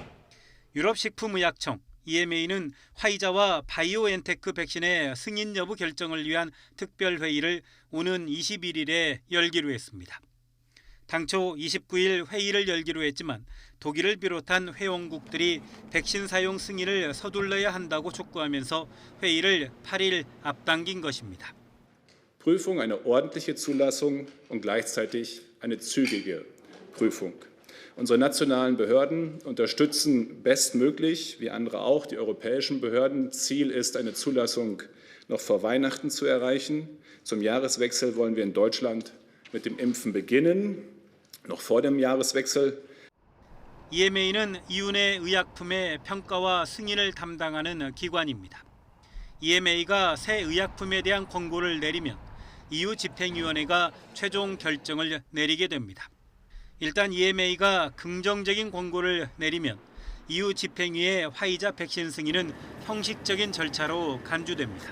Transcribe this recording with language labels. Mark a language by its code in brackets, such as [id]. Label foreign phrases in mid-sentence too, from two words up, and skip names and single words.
[ko] 유럽식품의약청 EMA는 화이자와 바이오엔테크 백신의 승인 여부 결정을 위한 특별회의를 오는 21일에 열기로 했습니다. 당초 29일 회의를 열기로 했지만 독일을 비롯한 회원국들이 백신 사용 승인을 서둘러야 한다고 촉구하면서 회의를 8일 앞당긴 것입니다. [de] Prüfung, eine ordentliche Zulassung und gleichzeitig eine zügige Prüfung. Unsere nationalen Behörden unterstützen bestmöglich, wie andere auch, die europäischen Behörden. Ziel ist, eine Zulassung noch vor Weihnachten zu erreichen. Zum Jahreswechsel wollen wir in Deutschland mit dem Impfen beginnen, noch vor dem Jahreswechsel. [ko] EMA는 EU 내 의약품의 평가와 승인을 담당하는 기관입니다. EMA가 새 의약품에 대한 권고를 내리면 EU 집행위원회가 최종 결정을 내리게 됩니다. 일단 EMA가 긍정적인 권고를 내리면 EU 집행위의 화이자 백신 승인은 형식적인 절차로 간주됩니다.